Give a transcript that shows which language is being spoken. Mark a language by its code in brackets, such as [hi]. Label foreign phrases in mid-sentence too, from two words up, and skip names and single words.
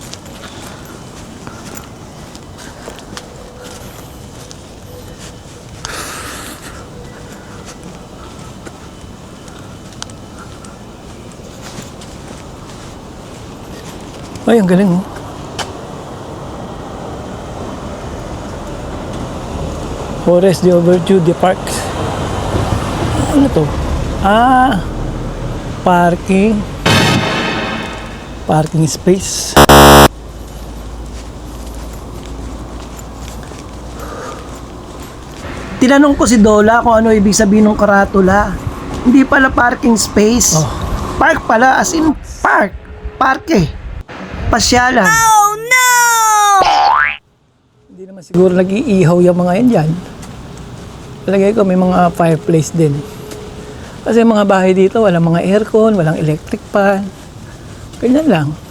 [tl] Ay, ang galing, oh. Forest de Overture de Park. Ano to? [en] Parking space. [tl] Tinanong ko si Dola kung ano ibig sabihin ng karatula. Hindi pala parking space. Park pala, [en] as in park. [tl] Parke. Pasyalan. [en] Oh no! [tl] Hindi naman siguro nag-iihaw yung mga yan dyan. Talagay ko may mga fireplace din. Kasi mga bahay dito, walang mga aircon, walang electric fan. Ganyan lang.